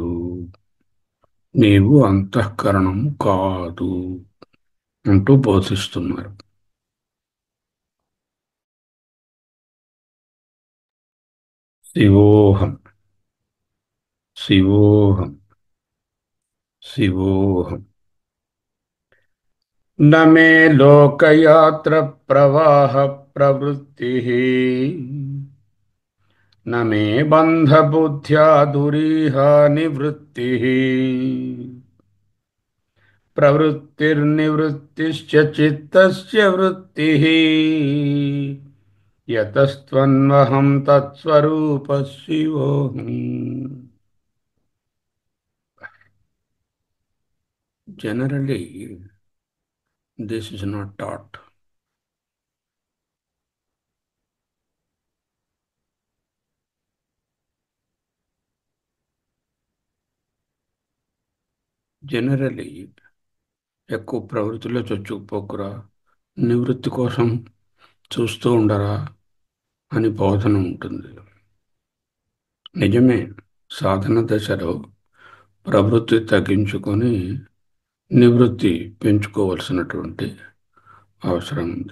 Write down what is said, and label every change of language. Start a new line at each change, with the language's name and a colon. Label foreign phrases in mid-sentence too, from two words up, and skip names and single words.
Telugu: నీవు అంతఃకరణము కాదు అంటూ బోధిస్తున్నారు.
Sanskrit: శివోహం శివోహం శివోహం. न मे लोकयात्र प्रवाह प्रवृत्ति न मे बन्धबुद्ध्या दुरीह निवृत्ति प्रवृत्तिर्निवृत्तिश्च चित्तस्य वृत्तिः यतस्त्वन्वहं तत्स्वरूपः शिवोऽहम्.
English: Generally, this is not taught. Generally,
Telugu: ఎక్కువ ప్రవృత్తిలో చొచ్చుకుపోకురా, నివృత్తి కోసం చూస్తూ ఉండరా అని బోధన ఉంటుంది. నిజమే, సాధన దశలో ప్రవృత్తి తగ్గించుకొని నివృత్తి పెంచుకోవలసినటువంటి అవసరం ఉంది.